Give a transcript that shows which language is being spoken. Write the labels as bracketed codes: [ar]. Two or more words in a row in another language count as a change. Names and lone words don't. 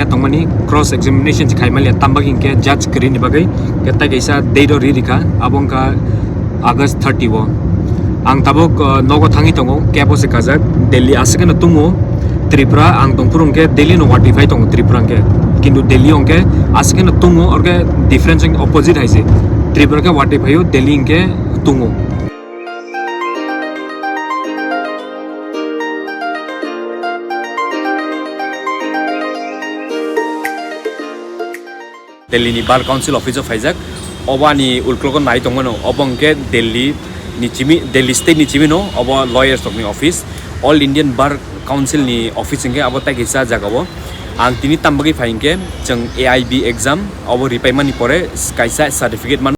[trp] tongmani [en] cross examination [trp] khaimalia tambagi ke judge krini bagai keta kaisa date ri rika abongka August 30 wo ang tabuk nogo thangi tongo kebo se kajak Delhi asakena tungo Tripura ang tongpurung ke Delhi no notify tongo Tripura ke kintu Delhi ongke asakena tungo orke difference opposite haise Tripura ke notify yo Delhi ke tungo Delhi ni [en] bar council office [trp] of Faizak obani ulklokon nai tongmano obongke Delhi state ni chimi no obo lawyers tokni office [en] all Indian bar council [trp] ni office inge abo ta gisa jagabo ang tini tambagi fainke chung [en] AIB exam [trp] obo repayment ni pore kaisa certificate man